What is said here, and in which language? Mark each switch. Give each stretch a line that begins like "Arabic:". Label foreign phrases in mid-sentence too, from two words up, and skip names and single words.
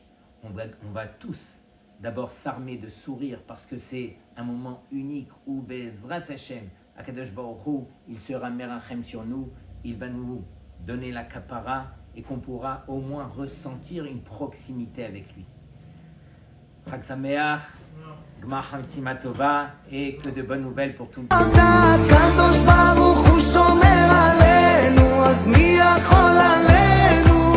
French: On va tous d'abord s'armer de sourire parce que c'est un moment unique où
Hebrew: בעזרת השם, הקדוש ברוך הוא,
French: il sera merachem sur nous, il va nous donner la kapara et qu'on pourra au moins ressentir une proximité avec lui.
Hebrew: חג שמח, גמר חתימה טובה
French: et que de bonnes nouvelles pour tout le monde.
Hebrew: אתה הקדוש ברוך הוא שומר עלינו, אז מי יכול עלינו?